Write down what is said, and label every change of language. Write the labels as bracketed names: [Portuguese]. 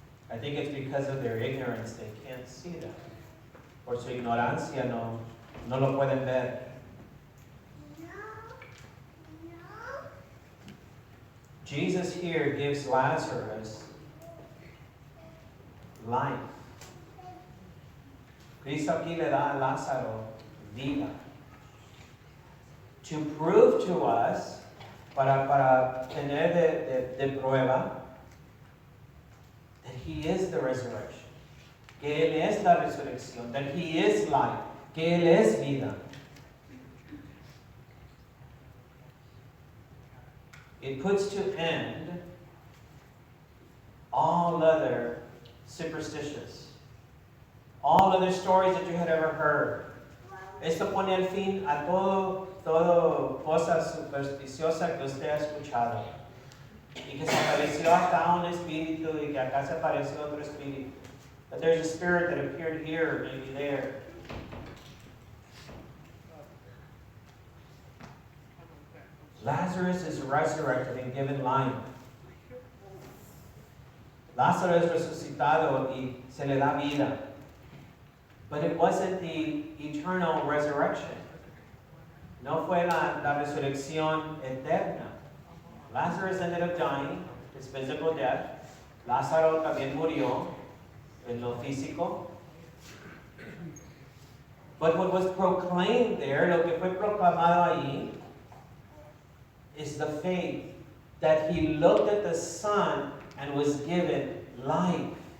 [English] I think it's because of their ignorance they can't see that. [Spanish] Por su ignorancia no lo pueden ver. [English] Jesus here gives Lazarus life. [Spanish] Cristo aquí le da a Lázaro vida. [English] To prove to us, [Spanish] para tener de prueba, [English] that He is the resurrection. [Spanish] Que Él es la resurrección. [English] That He is life. [Spanish] Que Él es vida. [English] It puts to end all other superstitious, all other stories that you had ever heard. [Spanish] Esto pone al fin a todo cosa supersticiosa que usted ha escuchado. Y que se apareció acá un espíritu y que acá se apareció otro espíritu. [English] But there's a spirit that appeared here, maybe there. Lazarus is resurrected and given life. [Spanish] Lázaro es resucitado y se le da vida. [English] But it wasn't the eternal resurrection. [Spanish] No fue la resurrección eterna. [English] Lazarus ended up dying, his physical death. [Spanish] Lázaro también murió en lo físico. [English] But what was proclaimed there, [Spanish] lo que fue proclamado allí, [English] is the faith that he looked at the Son and was given life.